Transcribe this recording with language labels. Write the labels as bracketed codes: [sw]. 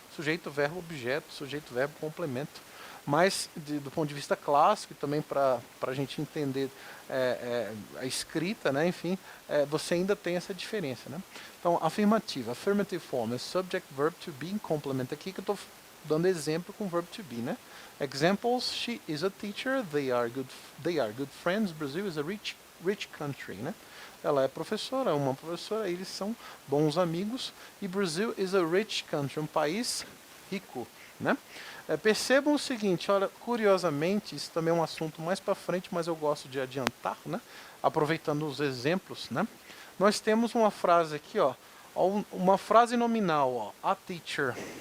[pt] Sujeito, verbo, objeto, sujeito, verbo, complemento. Mas, do ponto de vista clássico, e também para a gente entender a escrita, né? Enfim, você ainda tem essa diferença, né? Então, afirmativa, [en] affirmative form, [pt] é subject, verb to be, complemento. Aqui que eu estou dando exemplo com verb to be, né? [en] Examples: she is a teacher, they are good friends, Brazil is a rich country, né? [pt] Ela é professora, uma professora, eles são bons amigos, e [en] Brazil is a rich country, [pt] um país rico, né? Percebam o seguinte, olha, curiosamente, isso também é um assunto mais para frente, mas eu gosto de adiantar, né? Aproveitando os exemplos, né? Nós temos uma frase aqui, ó, uma frase nominal, ó, a teacher.